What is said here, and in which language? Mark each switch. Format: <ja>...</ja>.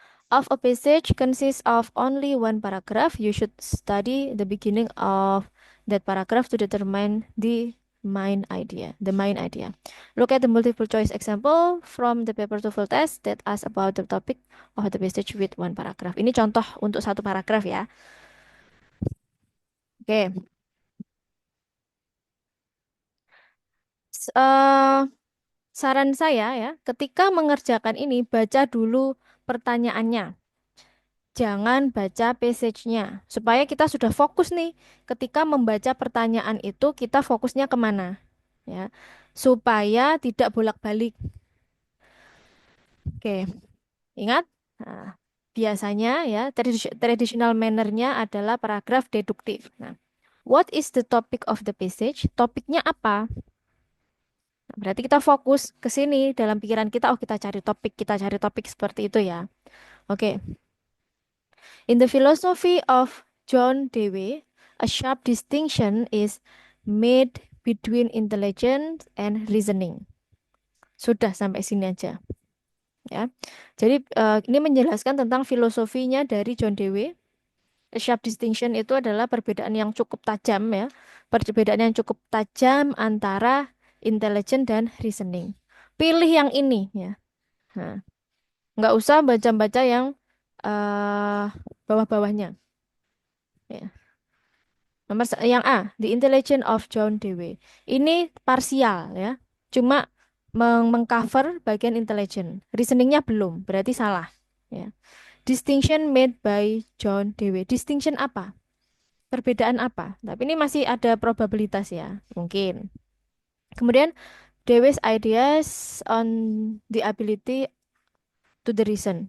<en>Of a passage consists of only one paragraph, you should study the beginning of that paragraph to determine the main idea. The main idea. Look at the multiple choice example from the paper TOEFL test that ask about the topic of the passage with one paragraph.</en> <id>Ini contoh untuk satu paragraf ya. Oke. Saran saya ya, ketika mengerjakan ini baca dulu pertanyaannya. Jangan baca passage-nya, supaya kita sudah fokus nih. Ketika membaca pertanyaan itu, kita fokusnya kemana, ya, supaya tidak bolak-balik. Oke, ingat, nah, biasanya ya traditional manner-nya adalah paragraf deduktif.</id> <en>Nah, what is the topic of the passage?</en> <id>Topiknya apa? Nah, berarti kita fokus ke sini dalam pikiran kita. Oh, kita cari topik seperti itu ya. Oke.</id> <en>In the philosophy of John Dewey, a sharp distinction is made between intelligence and reasoning.</en> <id>Sudah sampai sini aja, ya. Jadi ini menjelaskan tentang filosofinya dari John Dewey. A sharp distinction itu adalah perbedaan yang cukup tajam ya, perbedaan yang cukup tajam antara intelligence dan reasoning. Pilih yang ini ya. Nah, nggak usah baca-baca yang bawah-bawahnya.</id> <en>Ya. Yang A, The Intelligence of John Dewey.</en> <id>Ini parsial ya. Cuma mengcover bagian intelligent. Reasoningnya belum, berarti salah. Ya.</id> <en>Distinction made by John Dewey.</en> <id>Distinction apa? Perbedaan apa? Tapi ini masih ada probabilitas ya, mungkin.</id> <en>Kemudian Dewey's ideas on the ability to the reason.</en>